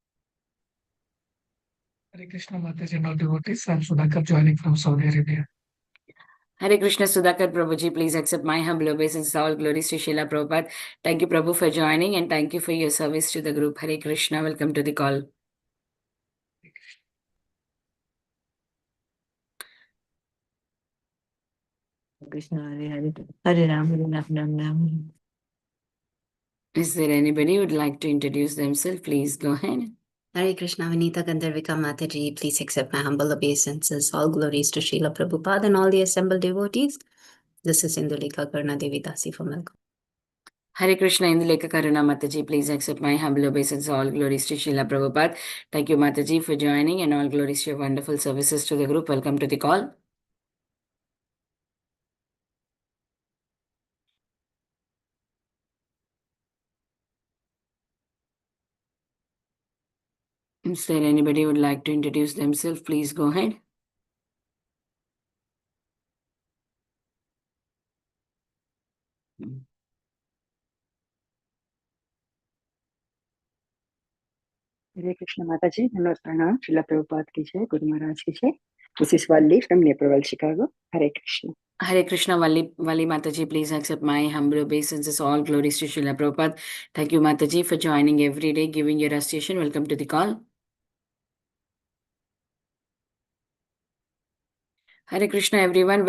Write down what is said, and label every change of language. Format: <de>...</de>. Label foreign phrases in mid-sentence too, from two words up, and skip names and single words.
<en>Hare Krishna Mataji and all devotees. I'm Sudhakar joining from Saudi Arabia. Hare Krishna Sudhakar Prabhuji, please accept my humble obeisances. All glories to Srila Prabhupada. Thank you, Prabhu, for joining and thank you for your service to the group. Hare Krishna. Welcome to the call.</en> <sa>कृष्ण हरे हरे हरे राम राम राम</sa> <en>Is there anybody who would like to introduce themselves? Please go ahead. Hare Krishna, Vinita Gandharvika Mataji, please accept my humble obeisances. All glories to Srila Prabhupada and all the assembled devotees. This is Indulika Karna Devi Dasi from Melbourne. Hare Krishna Induleka Karuna Mataji, please accept my humble obeisances. All glories to Srila Prabhupada. Thank you, Mataji, for joining and all glories to your wonderful services to the group. Welcome to the call. Is there anybody who would like to introduce themselves? Please go ahead. Hare Krishna Mataji,</en> <hi>नमस्ते प्रणाम, श्रील प्रभुपाद की जय, गुरु महाराज की जय.</hi> <en>This is Valli from Naperville, Chicago. Hare Krishna. Hare Krishna Valli Mataji, please accept my humble obeisances. All glories to Srila Prabhupada. Thank you, Mataji, for joining every day, giving your association. Welcome to the call. Hare Krishna, everyone.</en>